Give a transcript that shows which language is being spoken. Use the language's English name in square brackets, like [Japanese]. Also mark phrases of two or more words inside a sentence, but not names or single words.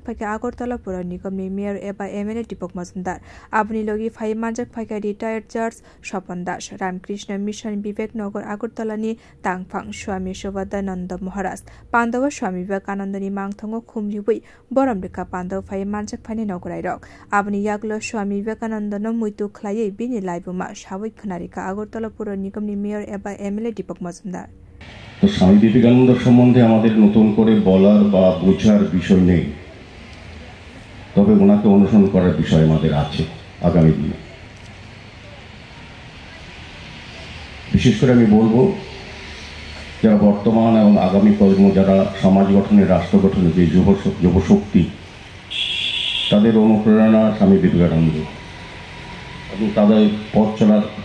[Kok Borok] Phai Agartala Pura Nigam ni Mayor Eba MLA Dipok Mazumdar Abuni Logi Phai Manjak Phai Retired Judge Swapan Das Ramkrishna Mission Vivek Nagar Agartala ni Tangphang Swami Nanda Maharaj Pandava Swami Vivekanandani Mangthongo Khumliwi Boromrika Pandava Phai Manjak Phai Nogurai Rok Abni Yaglo Swami Vivekananda no Muitu Khlai Bini Laibuma Shawik Khnarika Agartala Pura Nigam ni Mayor Eba MLA Dipok Mazumdar [Bangla] তো স্বামী বিবেকানন্দ সম্বন্ধে আমাদের নতুন করে বলার বা বোঝার বিষয় নেই, তবে ওনাকে অনুসরণ করার বিষয় আমাদের আছে আগামী দিনে। বিশেষ করে আমি বলবো যারা বর্তমান এবং আগামী প্রজন্ম যারা সমাজ গঠনে রাষ্ট্র গঠনে যে যুবশক্তি তাদের অনুপ্রেরণা স্বামী বিবেকানন্দ এবং তাদের পথ চলার